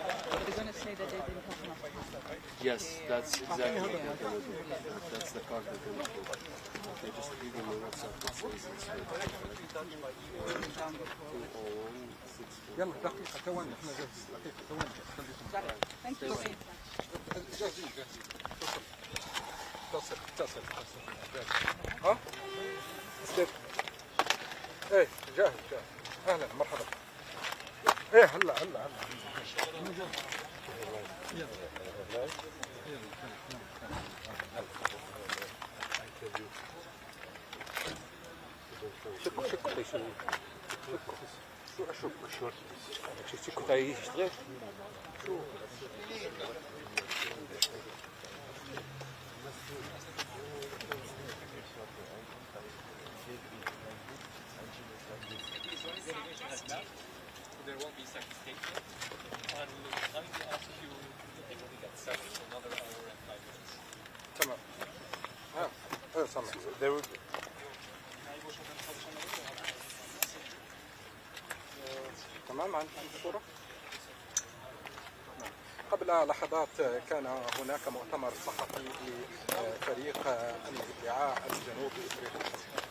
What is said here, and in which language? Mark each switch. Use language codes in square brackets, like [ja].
[en] Are they going to say that they didn't have enough time? Yes, that's exactly what they're going to do. That's the card they're going to do. They just read on the WhatsApp that says it's [ar] يلا دقيقة ثواني احنا جاهزين دقيقة ثواني [en] Thank you. [ar] جاهزين اتصل ها؟ استاذ ايه جاهز اهلا مرحبا ايه هلا [en] There won't be second statement. And I will ask you if we get set for another hour and 5 minutes. [ar] تمام سامع [en] there will [ar] تمام عندي صورة قبل لحظات كان هناك مؤتمر صحفي لفريق الادعاء الجنوبي افريقي